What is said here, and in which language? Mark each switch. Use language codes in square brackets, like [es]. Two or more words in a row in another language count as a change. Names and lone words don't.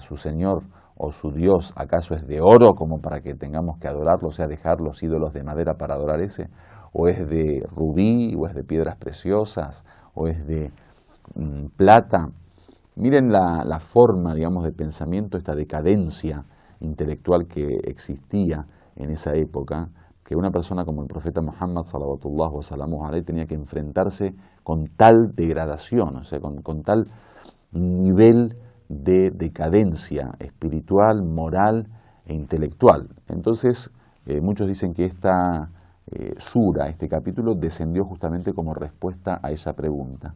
[es] ¿Su Señor o su Dios acaso es de oro como para que tengamos que adorarlo, o sea, dejar los ídolos de madera para adorar ese? ¿O es de rubí, o es de piedras preciosas, o es de plata? Miren la forma, digamos, de pensamiento, esta decadencia intelectual que existía en esa época, que una persona como el profeta Muhammad [ar] صلى الله وسلم عليه [es] tenía que enfrentarse con tal degradación, o sea, con tal nivel de decadencia espiritual, moral e intelectual. Entonces, muchos dicen que esta sura, este capítulo, descendió justamente como respuesta a esa pregunta.